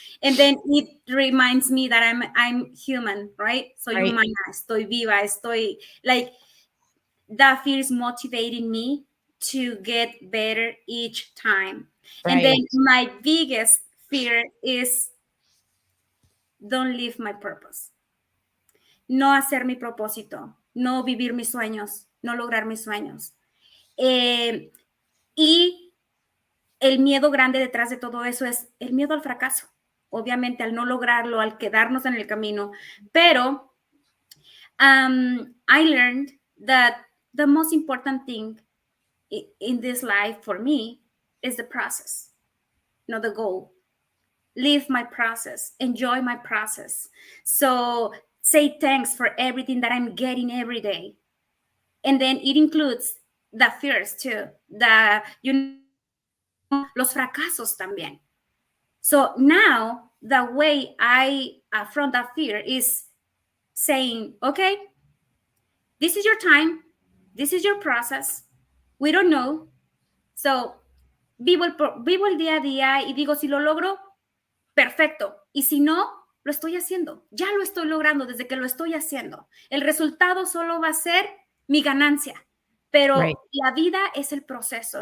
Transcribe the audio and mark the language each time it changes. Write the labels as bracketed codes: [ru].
[en] And then it reminds me that I'm human, right? [es] Soy [en] Right. [es] humana, estoy viva, estoy [en] like that fear is motivating me to get better each time. And then Right. my biggest fear is don't live my purpose. [es] No hacer mi propósito, no vivir mis sueños, no lograr mis sueños. Y el miedo grande detrás de todo eso es el miedo al fracaso, obviamente al no lograrlo, al quedarnos en el camino. Pero [en] I learned that the most important thing in this life for me is the process, not the goal. Live my process, enjoy my process. So say thanks for everything that I'm getting every day. And then it includes the fears too, [es] los fracasos también. [en] So now the way I affront that fear is saying, okay, this is your time, this is your process, we don't know. So [es] vivo el día a día y digo, si lo logro, perfecto. Y si no, lo estoy haciendo. Ya lo estoy logrando desde que lo estoy haciendo. El resultado solo va a ser mi ganancia, pero la vida es el proceso.